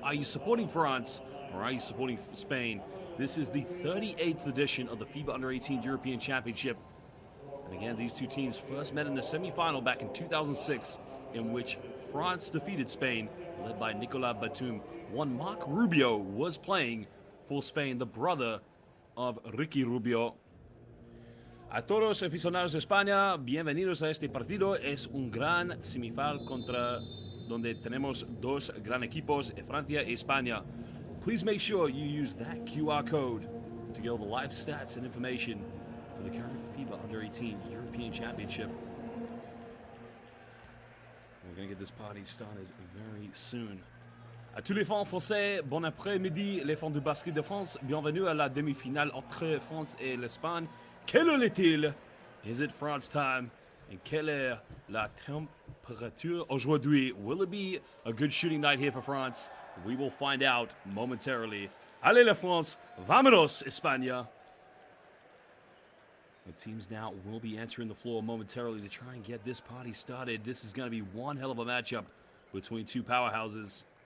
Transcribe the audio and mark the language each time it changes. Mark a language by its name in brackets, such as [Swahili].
[English] Are you supporting France or are you supporting Spain? This is the 38th edition of the FIBA Under-18 European Championship. And again, these two teams first met in the semifinal back in 2006, in which France defeated Spain, led by Nicolas Batum. One Marc Rubio was playing for Spain, the brother of Ricky Rubio. [Spanish] A todos aficionados de España, bienvenidos a este partido. Es un gran semifinal contra donde tenemos dos gran equipos, Francia y España. [English] Please make sure you use that QR code to get all the live stats and information for the current FIBA Under-18 European Championship. We're going to get this party started very soon. [French] À tous les fans français, bon après-midi, les fans du basket de France. Bienvenue à la demi-finale entre France et l'Espagne. Quelle heure est-il? [English] Is it France time? And [French] quelle est la température aujourd'hui? [English] Will it be a good shooting night here for France? We will find out momentarily. [French] Allez la France, [Spanish] vámonos España. [English] The teams now will be entering the floor momentarily to try and get this party started. This is going to be one hell of a matchup between two powerhouses.